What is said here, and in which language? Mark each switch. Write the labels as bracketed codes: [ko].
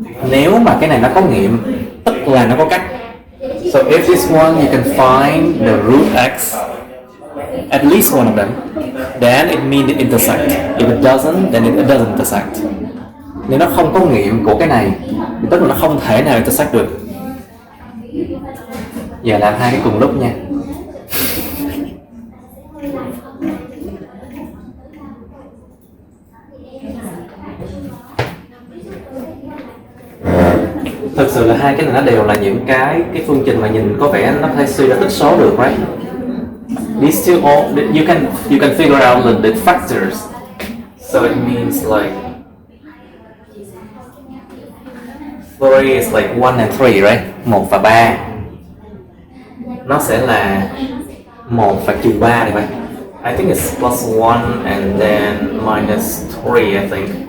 [vi] Nếu mà cái này nó có nghiệm, tức là nó có cắt. [en] So if this one you can find the root x, at least one of them, then it means it intersect. If it doesn't, then it doesn't intersect. [vi] Nếu nó không có nghiệm của cái này, thì tức là nó không thể nào intersect được. Giờ làm hai cái cùng lúc nha. Thực sự là hai cái này nó đều là những cái phương trình mà nhìn có vẻ nó thấy suy ra tích số được, [en] right? These two all you can figure out the factors. So it means like 3 is like 1 and 3, right? [vi] 1 và 3. Nó sẽ là 1 và trừ 3 này vậy. [en] I think it's plus 1 and then minus 3, I think.